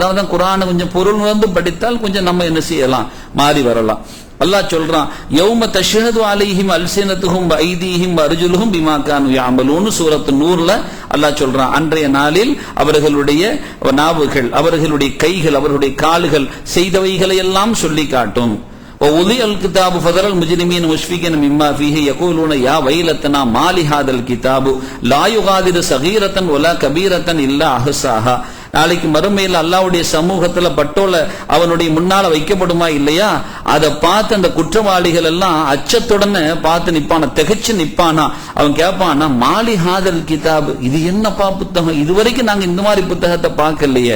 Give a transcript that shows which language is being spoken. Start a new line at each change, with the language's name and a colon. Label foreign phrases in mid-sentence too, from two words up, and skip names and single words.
Tamil: அதாவது குர்ஆனை கொஞ்சம் பொருள் படித்தால் கொஞ்சம் நம்ம என்ன செய்யலாம், மாறி வரலாம். அல்லாஹ் சொல்றான்,
Arabic: يوم تشهد عليهم ألسنتهم وأيديهم وأرجلهم بما كانوا يعملون,
Tamil: சூரத்து நூர்ல அல்லாஹ் சொல்றான், அன்றைய நாளில் அவர்களுடைய நாவுகள், அவர்களுடைய கைகள், அவர்களுடைய கால்கள் செய்தவைகளை எல்லாம் சொல்லி காட்டும்.
Arabic: ووضع الكتاب فترى المجرمين مشفقين مما فيه يقولون يا ويلتنا ما لهذا الكتاب لا يغادر صغيرة ولا كبيرة إلا أحصاها.
Tamil: நாளைக்கு மறுமையில் அல்லாஹ்வுடைய சமூகத்துல பட்டோல அவனுடைய முன்னால வைக்கப்படுமா இல்லையா? அதை பார்த்து அந்த குற்றவாளிகள் எல்லாம் அச்சத்துடன் பார்த்து நிப்பானா, திகைச்சு நிப்பானா. அவன் கேட்பானா,
Arabic: مال هذا الكتاب,
Tamil: இது என்னப்பா புத்தகம், இதுவரைக்கும் நாங்க இந்த மாதிரி புத்தகத்தை பார்க்கலையே.